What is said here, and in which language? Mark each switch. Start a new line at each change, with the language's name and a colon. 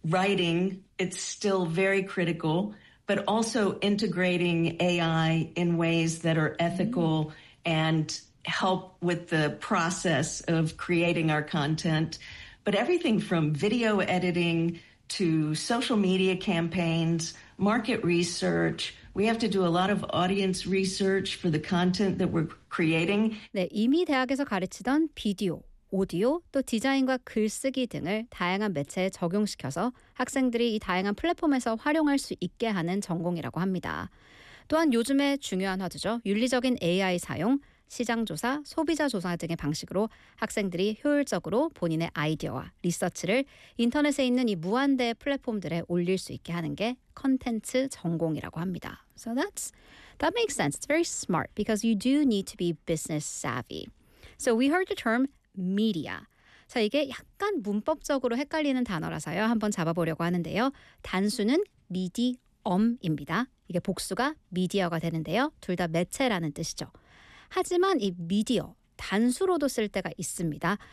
English: Writing, it's still very critical, but also integrating AI in ways that are ethical and help with the process of creating our content. But everything from video editing to social media campaigns, market research, we have to do a lot of audience research for the content that we're creating.
Korean: 네, 이미 대학에서 가르치던 비디오, 오디오, 또 디자인과 글쓰기 등을 다양한 매체에 적용시켜서 학생들이 이 다양한 플랫폼에서 활용할 수 있게 하는 전공이라고 합니다. 또한 요즘의 중요한 화두죠. 윤리적인 AI 사용, 시장조사, 소비자조사 등의 방식으로 학생들이 효율적으로 본인의 아이디어와 리서치를 인터넷에 있는 이 무한대 플랫폼들에 올릴 수 있게 하는 게 콘텐츠 전공이라고 합니다.
English: So that makes sense. It's very smart because you do need to be business savvy. So we heard the term media.
Korean: 자, 이게 약간 문법적으로 헷갈리는 단어라서요. 한번 잡아보려고 하는데요. 단수는 미디엄입니다. 이게 복수가 미디어가 되는데요. 둘 다 매체라는 뜻이죠. 하지만 이 미디어, 단수로도 쓸 때가 있습니다.